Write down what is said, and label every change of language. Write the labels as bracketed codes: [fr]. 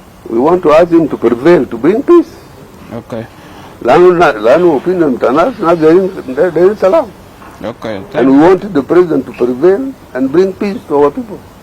[en] We want to ask him to prevail to bring peace. [ar] اوكي. لأنه opinion بتاعنا ناس دايرين سلام. اوكي. [en] And we wanted the president to prevail and bring peace to our people.